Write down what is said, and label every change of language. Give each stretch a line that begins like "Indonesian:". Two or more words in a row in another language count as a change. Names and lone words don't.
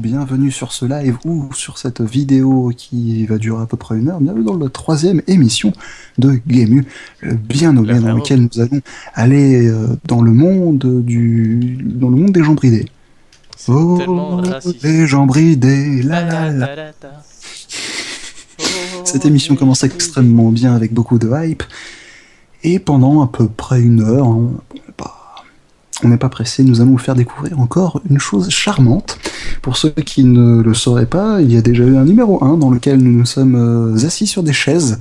French: Bienvenue sur ce live ou sur cette vidéo qui va durer à peu près 1 heure. Bienvenue dans la 3e émission de Game U, le bien la nommé dans vraie lequel nous allons aller dans le monde des gens bridés. c'est tellement Oh, raciste. les gens bridés, la la la. Ba-da-da-da-da. Cette Oh, émission les commence gens bridés. extrêmement bien avec beaucoup de hype. Et pendant à peu près 1 heure, hein, on n'est pas pressé, nous allons vous faire découvrir encore une chose charmante. Pour ceux qui ne le sauraient pas, il y a déjà eu un numéro 1 dans lequel nous nous sommes assis sur des chaises